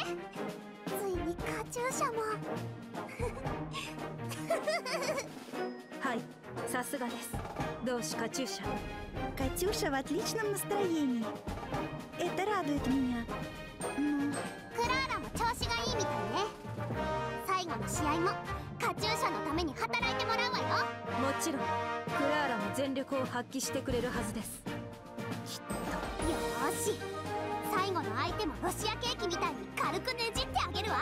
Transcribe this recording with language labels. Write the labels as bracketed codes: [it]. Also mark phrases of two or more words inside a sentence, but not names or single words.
[ja] ついにカチューシャもはい、さすがです。同志カチューシャ。 [ru] Катюша в отличном настроении. Это радует меня. Ну, [ja] クラーラも調子がいいみたいね。最後の試合もカチューシャのために働いてもらうわよ。もちろんクラーラも全力を発揮してくれるはずです。よーし、最後の相手もロシアケーキみたいに軽くねじってあげるわ。